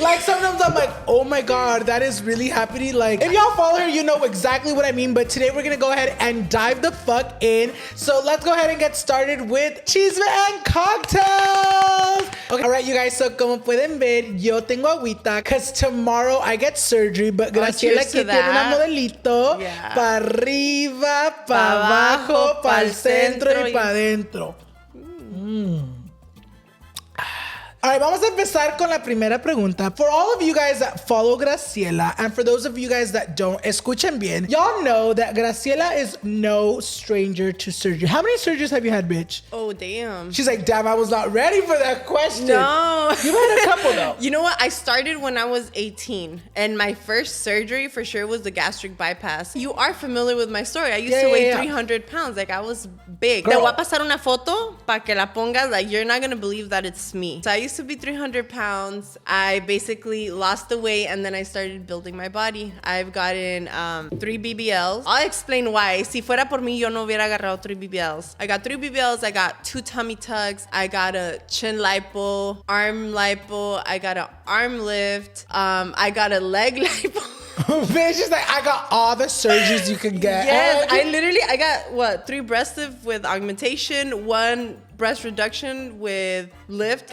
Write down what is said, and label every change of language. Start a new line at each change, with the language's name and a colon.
English: Like sometimes I'm like, oh my God, that is really happening. Like if y'all follow her, you know exactly what I mean. But today we're gonna go ahead and dive the fuck in. So let's go ahead and get started with chisme and cocktails. Okay, all right, you guys. So
Spanish: como pueden ver, yo tengo agüita
English: because tomorrow I get surgery.
Spanish: But Graciela que tiene una modelito pa' arriba, pa' abajo, pa' el centro y pa' adentro.
English: All right,
Spanish: vamos a empezar con la primera pregunta.
English: For all of you guys that follow Graciela, and for those of you guys that don't,
Spanish: escuchen bien.
English: Y'all know that Graciela is no stranger to surgery. How many surgeries have you had, bitch? Oh, damn. She's like, damn, I was not ready for that question. No. You've had a couple, though. You know what? I started when I was 18, and my first surgery for sure was the gastric bypass. You are familiar with my story. I used to weigh 300 pounds. Like, I was big.
Spanish: Te voy a pasar una foto pa' que la pongas.
English: Like, you're not going to believe that it's me. So I used to be 300 pounds. I basically lost the weight and then I started building my body. I've gotten 3 BBLs. I'll explain why.
Spanish: Si fuera por mí, yo no hubiera agarrado 3 BBLs.
English: I got 3 BBLs. I got 2 tummy tucks. I got a chin lipo, arm lipo. I got an arm lift. I got a leg lipo. Bitch, she's like, I got all the surgeries you could get. Yes, I got 3 breast lift with augmentation, 1 breast reduction with lift.